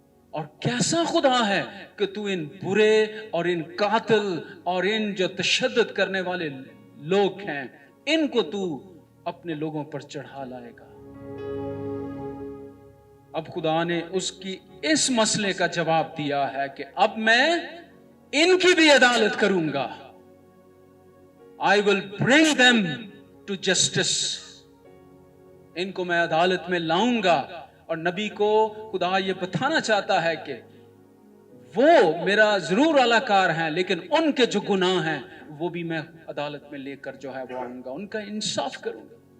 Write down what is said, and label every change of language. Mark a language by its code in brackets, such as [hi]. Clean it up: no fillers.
[ur] اور کیسا خدا ہے کہ تو ان برے اور ان قاتل اور ان جو تشدد کرنے والے لوگ ہیں، ان کو تو اپنے لوگوں پر چڑھا لائے گا. اب خدا نے اس کی اس مسئلے کا جواب دیا ہے کہ اب میں ان کی بھی عدالت کروں گا. [en] I will bring them to justice. [ur] ان کو میں عدالت میں لاؤں گا. اور نبی کو خدا یہ بتانا چاہتا ہے کہ وہ میرا ضرور اعلی کار ہیں، لیکن ان کے جو گناہ ہیں وہ بھی میں عدالت میں لے کر جو ہے وہ آؤں گا، ان کا انصاف کروں گا.